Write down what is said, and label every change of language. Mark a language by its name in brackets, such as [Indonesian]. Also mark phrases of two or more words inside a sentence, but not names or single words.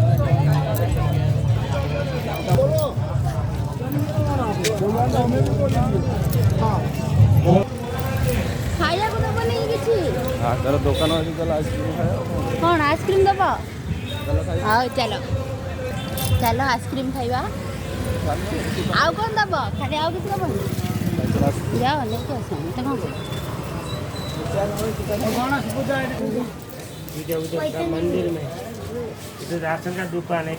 [Odia] ଖାଇବାକୁ ଦେବନି କିଛି? ତାର ଦୋକାନ ଅଛି ତାହେଲେ ଆଇସ୍କ୍ରିମ୍ ଖାଇବା କ'ଣ ଆଇସ୍କ୍ରିମ୍ ଦେବ? ଚାଲ ଖାଇବା ହଉ ଚାଲ ଚାଲ ଆଇସ୍କ୍ରିମ୍ ଖାଇବା। ଆଉ କ'ଣ ଦେବ? ଖାଲି ଆଉ କିଛି ଦେବନି? ଯାଅ ନେଇକି ଆସ ମତେ କ'ଣ [Hindi] गणेश पूजा मंदिर में इधर राशन का दुकान है।